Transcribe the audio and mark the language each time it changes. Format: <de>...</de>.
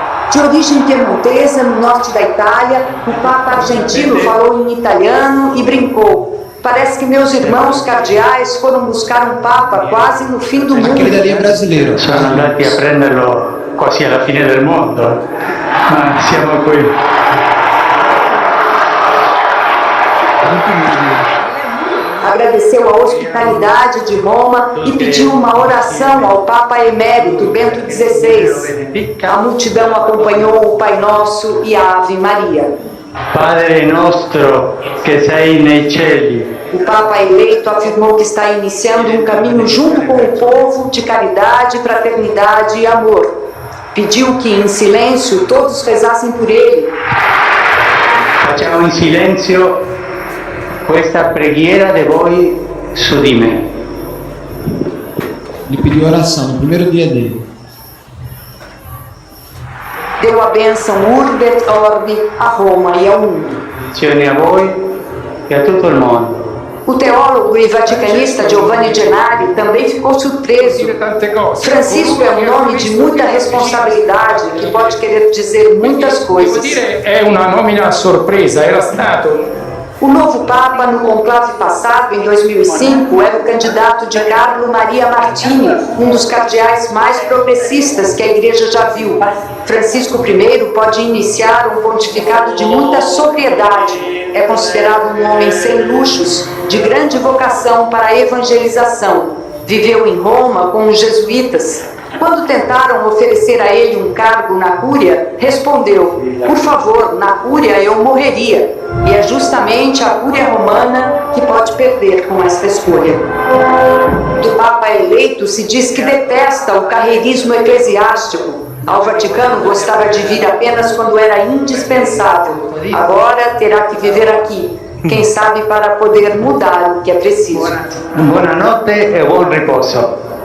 <pt>De origem piemontesa, no norte da Itália, o Papa argentino falou em italiano e brincou. Parece que meus irmãos cardeais foram buscar um Papa quase no fim do mundo. Aquele dali é brasileiro.</pt> <it>Sono andati a prenderlo quasi alla fine del mondo, ma siamo qui.</it> <pt>Agradeceu a hospitalidade de Roma e pediu uma oração ao Papa Emérito Bento XVI. A multidão acompanhou o Pai Nosso e a Ave Maria.</pt> <it>Padre nostro che sei nei cieli.</it> <pt>O Papa eleito afirmou que está iniciando um caminho junto com o povo de caridade, fraternidade e amor. Pediu que, em silêncio, todos rezassem por ele.</pt> <it>Facciamo in silenzio questa preghiera de voi su di me.</it> <pt>Ele pediu oração no primeiro dia dele. Deu a bênção Urbi et Orbi a Roma e ao mundo.</pt> <it>Benedizioni a voi e a tutto il mondo.</it> <pt>O teólogo e vaticanista Giovanni Gennari também ficou surpreso. Francisco é um nome de muita responsabilidade que pode querer dizer muitas coisas.</pt> <it>È una nomina a sorpresa, era stato.</it> <pt>O novo Papa, no conclave passado, em 2005, era o candidato de Carlo Maria Martini, um dos cardeais mais progressistas que a Igreja já viu. Francisco I pode iniciar um pontificado de muita sobriedade. É considerado um homem sem luxos, de grande vocação para a evangelização. Viveu em Roma com os jesuítas. Quando tentaram oferecer a ele um cargo na Cúria, respondeu: por favor, na Cúria eu morreria. E é justamente a Cúria Romana que pode perder com esta escolha. Do Papa eleito se diz que detesta o carreirismo eclesiástico. Ao Vaticano gostava de vir apenas quando era indispensável. Agora terá que viver aqui. Quem sabe para poder mudar o que é preciso.</pt> <it>Buonanotte e buon riposo.</it>